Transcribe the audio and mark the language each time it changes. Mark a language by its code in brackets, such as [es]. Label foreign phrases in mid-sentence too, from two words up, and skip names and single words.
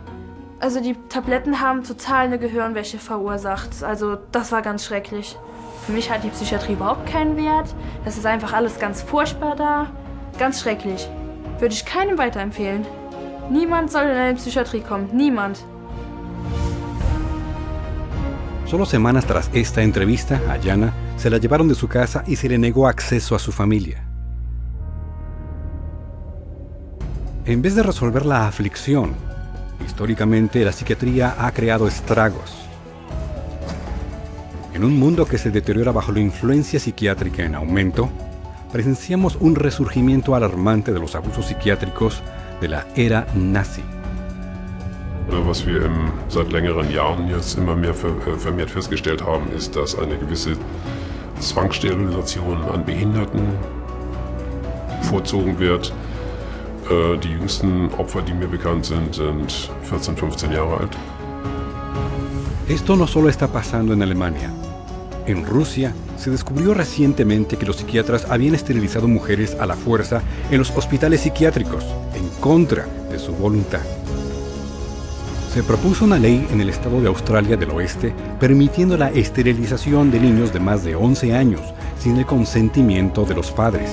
[de] Also die Tabletten haben total eine Gehirnwäsche verursacht. Also das war ganz schrecklich. Für mich hat die Psychiatrie überhaupt keinen Wert. Das ist einfach alles ganz furchtbar da. Ganz schrecklich. Würde ich keinem weiterempfehlen. Niemand soll in eine Psychiatrie kommen. Niemand. [es] Solo semanas tras esta entrevista, a Jana se la llevaron de su casa y se le negó acceso a su familia. En vez de resolver la aflicción, históricamente la psiquiatría ha creado estragos. En un mundo que se deteriora bajo la influencia psiquiátrica en aumento, presenciamos un resurgimiento alarmante de los abusos psiquiátricos de la era nazi. [de] Was wir seit längeren Jahren jetzt immer mehr vermehrt festgestellt haben, ist, dass eine gewisse Zwangssterilisation an Behinderten vorzogen wird. Die jüngsten Opfer, die mir bekannt sind, sind 14, 15 Jahre alt. [es] Esto no solo está pasando en Alemania. En Rusia se descubrió recientemente que los psiquiatras habían esterilizado mujeres a la fuerza en los hospitales psiquiátricos, en contra de su voluntad. Se propuso una ley en el estado de Australia del Oeste permitiendo la esterilización de niños de más de 11 años sin el consentimiento de los padres.